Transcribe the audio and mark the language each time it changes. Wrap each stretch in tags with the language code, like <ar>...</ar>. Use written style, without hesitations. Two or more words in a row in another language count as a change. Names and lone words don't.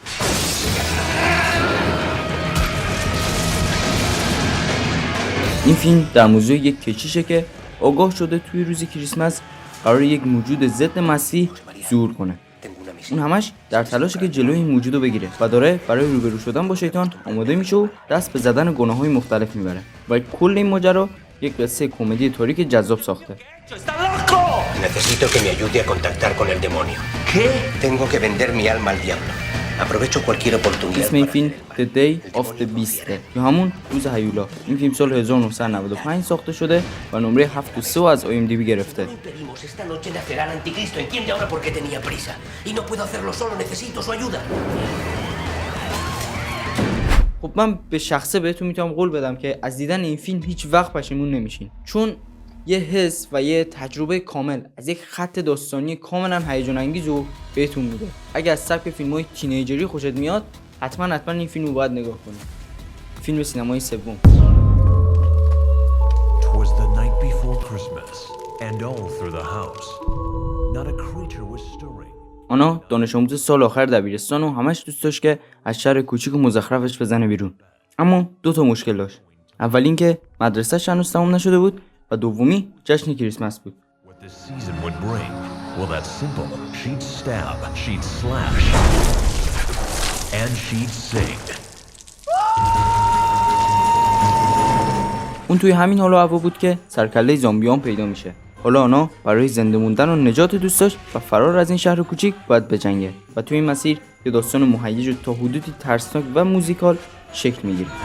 <fa>این فیلم در موضوع یک کشیشه که آگاه شده توی روز کریسمس قرار یک موجود ضد مسیح ظهور کنه. اون همش در تلاشه که جلوی این موجود رو بگیره و داره برای روبرو شدن با شیطان آماده میشه و دست به زدن گناه‌های مختلف میبره. و کل این ماجرا یک قصه کمدی تاریک جذاب ساخته.</fa> <es>Necesito que me ayude a contactar con el demonio. ¿Qué? Tengo que vender mi alma al diablo. Aprovecho cualquier oportunidad.</es> <fa>اسم این فیلم The Day of the Beast یا همون روز هیولا. این فیلم سال 1995 ساخته شده و نمره 7.3 از IMDb گرفته.</fa> <es>Esta noche nacerá el anticristo. Entiende ahora por qué tenía prisa. Y no puedo hacerlo solo, necesito su ayuda.</es> <fa>خب من به شخصه بهتون میتونم قول بدم که از دیدن این فیلم هیچ وقت پشیمون نمیشین، چون یه حس و یه تجربه کامل از یک خط داستانی کاملا هیجان انگیز رو بهتون میده. اگه از سبک فیلم‌های تینیجری خوشت میاد حتما این فیلم رو باید نگاه کنید. فیلم سینمایی سوم.</fa> <en>Twas the night before Christmas, and all through the house, not a creature was stirring.</en> <fa>آنا دانش آموز سال آخر دبیرستان و همش دوست داشت که از شهر کوچیک و مزخرفش بزنه بیرون. اما 2 تا مشکل داشت. اول این که مدرسه‌ش هنوز تموم نشده بود و دومی جشن کریسمس بود.</fa> <en>What the season would bring, well that's simple. She'd stab, she'd slash, and she'd sing.</en> <fa>اون توی همین حال و هوا بود که سرکله زامبیان پیدا میشه. حالا آنا برای زنده موندن و نجات دوست داشت و فرار از این شهر کوچیک باید بجنگه و توی این مسیر یه داستان مهیج و تا حدودی ترسناک و موزیکال شکل میگیره.</fa>